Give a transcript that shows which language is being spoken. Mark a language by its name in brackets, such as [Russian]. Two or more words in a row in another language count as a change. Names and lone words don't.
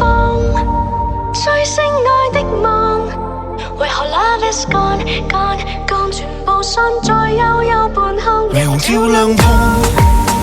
[Cantonese] 風吹熄愛的夢，為何 [English] love is gone gone gone， [Cantonese] 全部散在幽幽半空，霓虹照亮通。